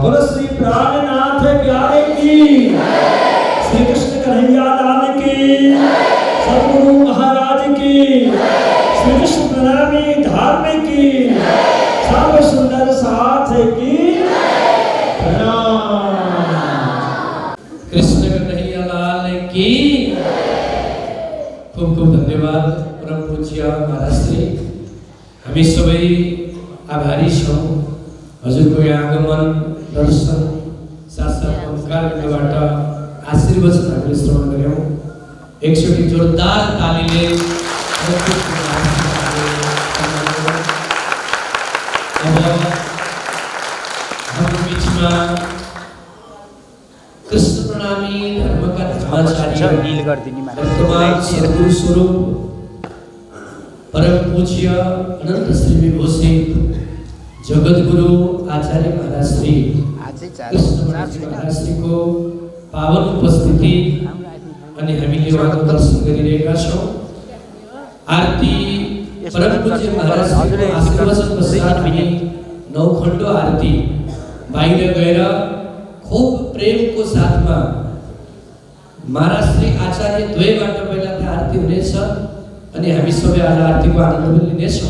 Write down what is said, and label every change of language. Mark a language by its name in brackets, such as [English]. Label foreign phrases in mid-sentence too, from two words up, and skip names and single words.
[Hindi] बोलो श्री प्राणनाथ प्यारे की, श्री कृष्ण कन्हैया लाल की, सद्गुरु महाराज की, श्री कृष्ण प्रणामी धार्मिक की, सर्व सुंदर साथ की प्रणाम। कृष्ण कन्हैया लाल की। खूब खूब धन्यवाद परम पूज्य महाराज श्री। [Nepali] हामी सबै आभारी छौँ हजुरको यहाँ आगमन, दर्शन, साथसाथ कार्यबाट आशीर्वचन हामीले श्रवण गऱ्यौँ। एकचोटि जोरदार तालीले अब हाम्रो बिचमा कृष्ण प्रणामी धर्मका धर्माचार्य वर्तमान सद्गुरु स्वरूप परम पूज्य अनंत श्री विभूषित जगतगुरु आचार्य महाराज श्री कृष्ण महाराज श्री को पावन उपस्थिति अनि हामीले उहाँको दर्शन गरिरहेका छौँ। आरती परम पूज्य महाराज श्रीको आशीर्वचन पश्चात हामी 9 खण्ड आरती बाहिर गएर खूब प्रेमको साथमा महाराज श्री आचार्य द्वयबाट पहिला त आरती हुनेछ अनि हामी सबै आज आरतीको आनन्द पनि लिनेछौँ।